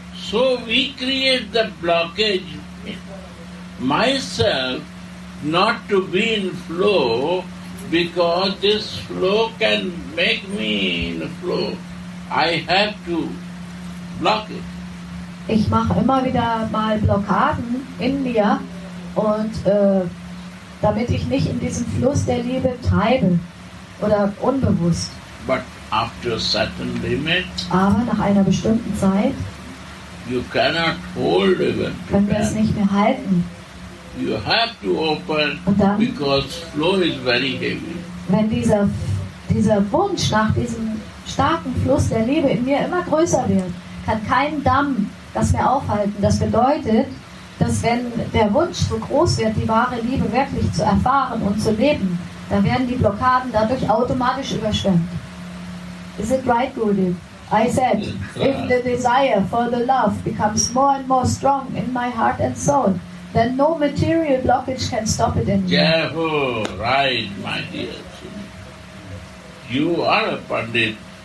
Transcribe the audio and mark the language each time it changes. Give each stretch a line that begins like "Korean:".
English: So we create the blockage myself not to be in flow because this flow can make me in flow. I have to block it.
German: Ich mache immer wieder mal Blockaden in mir und damit ich nicht in diesem Fluss der Liebe treibe oder unbewusst.
English: But after a certain limit,
German: Aber nach einer bestimmten Zeit
English: you cannot hold even to
German: können wir es
English: dam.
German: nicht mehr halten.
English: You have to open
German: Und dann,
English: because flow is very heavy.
German: wenn dieser Wunsch nach diesem starken Fluss der Liebe in mir immer größer wird, kann kein Damm das mehr aufhalten. Das bedeutet, dass wenn der Wunsch so groß wird, die wahre Liebe wirklich zu erfahren und zu leben, dann werden die Blockaden dadurch automatisch überschwemmt.
English: Is it right, Gurudev? I said, if the desire for the love becomes more and more strong in my heart and soul, then no material blockage can stop it anymore. Careful, right, my dear. You are a Pandit.